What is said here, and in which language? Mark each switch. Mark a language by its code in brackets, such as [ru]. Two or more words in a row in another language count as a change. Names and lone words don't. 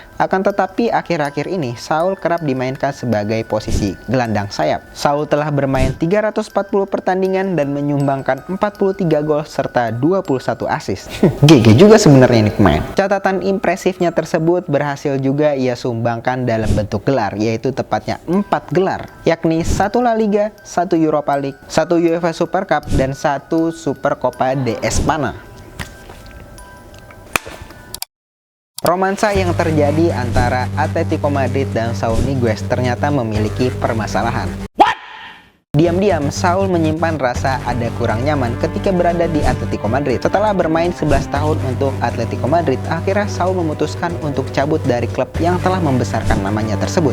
[id] Akan tetapi akhir-akhir ini Saul kerap dimainkan sebagai posisi gelandang sayap. Saul telah bermain 340 pertandingan dan menyumbangkan 43 gol serta 21 assist. GG juga sebenarnya ini pemain. Catatan impresifnya tersebut berhasil juga ia sumbangkan dalam bentuk gelar, yaitu tepatnya 4 gelar, yakni 1 La Liga, 1 Europa League, 1 UEFA Super Cup, dan 1 Super Copa de España. Romansa yang terjadi antara Atletico Madrid dan Saul Niguez ternyata memiliki permasalahan. Diam-diam, Saul menyimpan rasa ada kurang nyaman ketika berada di Atletico Madrid. Setelah bermain 11 tahun untuk Atletico Madrid, akhirnya Saul memutuskan untuk cabut dari klub yang telah membesarkan namanya tersebut.